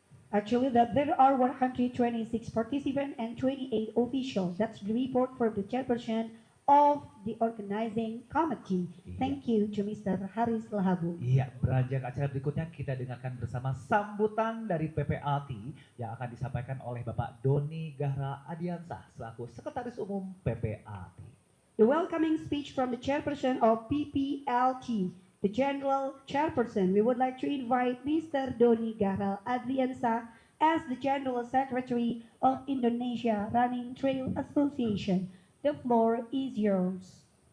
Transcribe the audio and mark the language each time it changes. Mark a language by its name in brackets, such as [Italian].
[English] Actually, that there are 126 participants and 28 officials. That's the report for the chairperson of the organizing committee. Thank you to Mr. Haris Lahabu. [Indonesian] Iya, beranjak acara berikutnya kita dengarkan bersama sambutan dari PPLT yang akan disampaikan oleh Bapak Doni Gahral Adiansah selaku Sekretaris Umum PPLT. [English] The welcoming speech from the chairperson of PPLT, the General Chairperson. We would like to invite Mr. Doni Gahral Adriansa as the General Secretary of Indonesia Running Trail Association. The floor is yours.